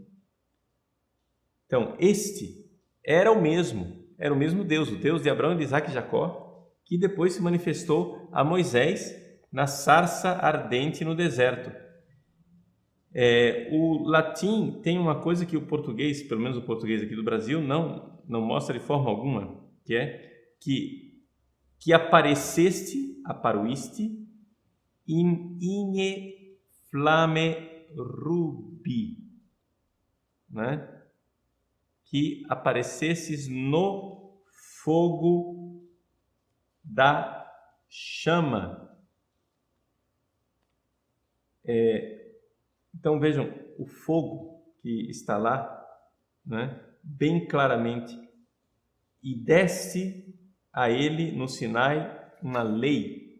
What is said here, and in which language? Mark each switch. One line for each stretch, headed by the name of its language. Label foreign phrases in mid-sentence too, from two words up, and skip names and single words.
Portuguese: Então, este era o mesmo Deus, o Deus de Abraão, de Isaque e Jacó, que depois se manifestou a Moisés na sarça ardente no deserto. O latim tem uma coisa que o português, pelo menos o português aqui do Brasil, não mostra de forma alguma, que é que apareceste,
Latin: aparuiste, in igne flame rubi,
Portuguese: né? Que aparecesses no fogo da chama. Então vejam, o fogo que está lá, né, bem claramente, e desce a ele no Sinai uma lei.